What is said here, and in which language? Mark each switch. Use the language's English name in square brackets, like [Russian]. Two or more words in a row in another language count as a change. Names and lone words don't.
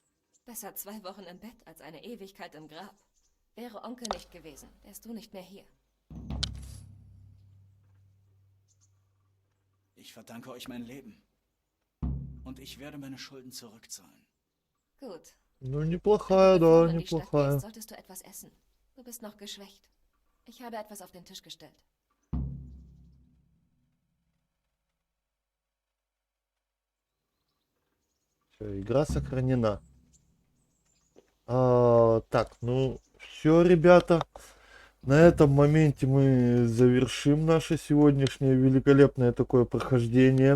[German] Besser 2 Wochen im Bett als eine Ewigkeit im Grab. Wäre Onkel nicht gewesen, wärst du nicht mehr hier. Ich verdanke euch mein Leben. Und ich werde meine Schulden zurückzahlen. Gut. [Russian] Ну, неплохая, [German] Bevor [Russian] да, [German] du in die Stadt [Russian] неплохая. [German] gehst, solltest du etwas essen. Du bist noch geschwächt. Ich habe etwas auf den Tisch gestellt. [Russian] Все, игра сохранена. Так, ну, все, ребята. На этом моменте мы завершим наше сегодняшнее великолепное такое прохождение.